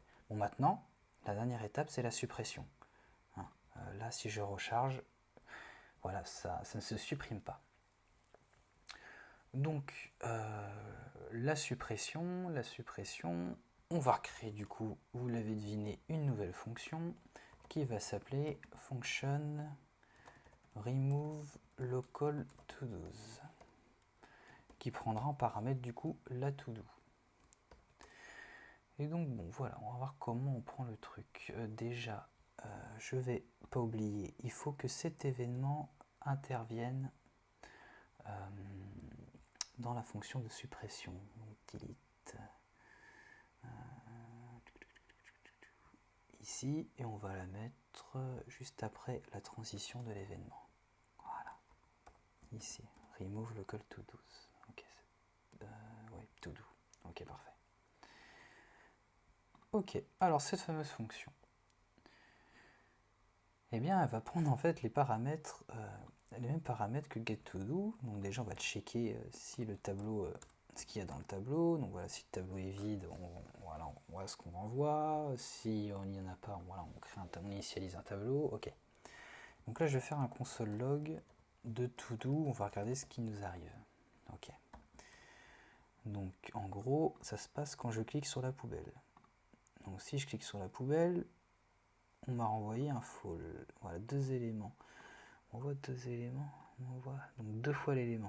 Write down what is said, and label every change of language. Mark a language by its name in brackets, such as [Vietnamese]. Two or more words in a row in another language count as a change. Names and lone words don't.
[French] Bon, maintenant, la dernière étape, c'est la suppression. Là, si je recharge, voilà, ça ne se supprime pas. Donc, la suppression, on va recréer du coup, vous l'avez deviné, une nouvelle fonction qui va s'appeler function [English] remove local to-dos, [French] qui prendra en paramètre du coup la to-do. Et donc bon voilà, on va voir comment on prend le truc. Déjà, je vais pas oublier, il faut que cet événement intervienne dans la fonction de suppression. Donc, delete ici, et on va la mettre juste après la transition de l'événement. Voilà. Ici, [English] remove local to-dos. [French] Ok, oui, to-do. Ok, parfait. Ok, alors cette fameuse fonction, eh bien, elle va prendre en fait les paramètres, les mêmes paramètres que getToDo. Donc déjà, on va checker si le tableau, ce qu'il y a dans le tableau. Donc voilà, si le tableau est vide, on voit ce qu'on renvoie. Si on n'y en a pas, voilà, on initialise un tableau. Ok. Donc là, je vais faire un [English] console log [French] de to-do. On va regarder ce qui nous arrive. Ok. Donc en gros, ça se passe quand je clique sur la poubelle. Donc si je clique sur la poubelle, on m'a renvoyé un fall. Voilà, deux éléments. On voit deux éléments. On voit donc deux fois l'élément.